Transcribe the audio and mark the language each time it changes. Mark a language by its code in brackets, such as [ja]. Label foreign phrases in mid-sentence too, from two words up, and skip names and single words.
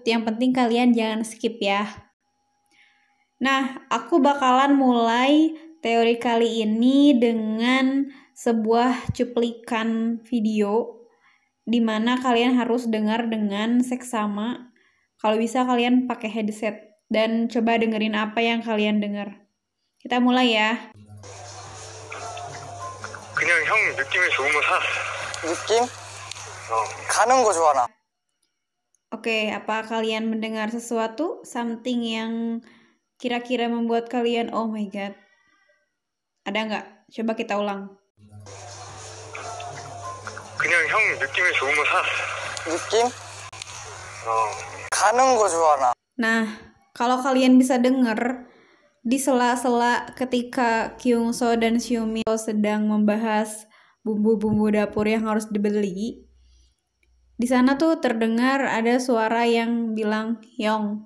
[id] Yang penting kalian jangan skip ya. Nah, aku bakalan mulai teori kali ini dengan sebuah cuplikan video di mana kalian harus dengar dengan seksama. Kalau bisa kalian pakai headset dan coba dengerin apa yang kalian dengar. Kita mulai ya. [ko] 그냥 형 느낌이 좋으면 사. 느낌? 가는 거 좋아 나. [id] Oke, apa kalian mendengar sesuatu? Something yang kira-kira membuat kalian, [en] oh my god. [id] Ada nggak? Coba kita ulang. [ko] 그냥 형 느낌이 좋으면 사. 느낌? 가는 거 좋아 나. [id] Nah, kalau kalian bisa dengar di sela-sela ketika Kyungso dan Xiumin sedang membahas bumbu-bumbu dapur yang harus dibeli, di sana tuh terdengar ada suara yang bilang Yong.